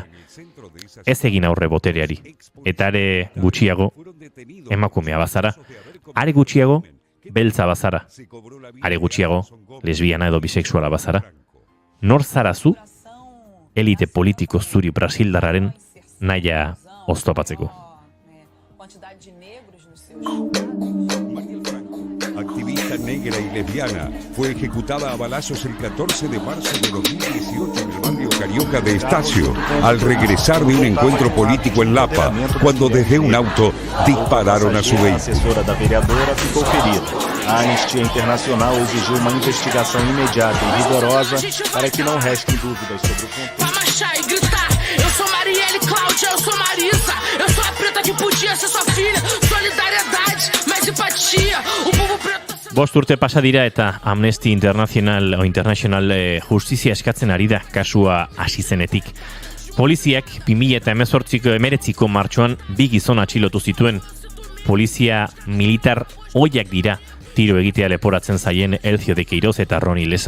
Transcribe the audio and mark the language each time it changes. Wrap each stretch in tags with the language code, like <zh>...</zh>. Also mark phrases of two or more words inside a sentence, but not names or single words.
<eu>Ez egin aurre botereari, eta are gutxiago emakumea bazara, are gutxiago beltza bazara, are gutxiago lesbiana edo bisexuala bazara. Nor zara zu, elite politiko zuri brasildarraren naia oztopatzeko.</eu> <es>Activista negra y lesbiana, fue ejecutada a balazos el 14 de marzo de 2018 en el barrio Carioca de Estacio, al regresar de un encuentro político en Lapa, cuando desde un auto dispararon a su vehículo.</es> <pt>A assessora da vereadora ficou ferida. A Anistia Internacional exigiu uma investigação imediata e rigorosa para que não restem dúvidas sobre o contexto. Vai marchar e gritar, eu sou Marielle Cláudia, eu sou Marisa, eu sou a preta que podia ser sua filha, solidariedade, mais empatia, o povo preto...</pt> <eu>5 urte pasa dira eta Amnesty International justizia eskatzen ari da kasua hasi zenetik. Poliziak 2019ko martxoan 2 gizon atxilotu zituen. Polizia militar ohiak dira tiro egitea leporatzen zaien Elcio de Queiroz eta Roni Leza.</eu>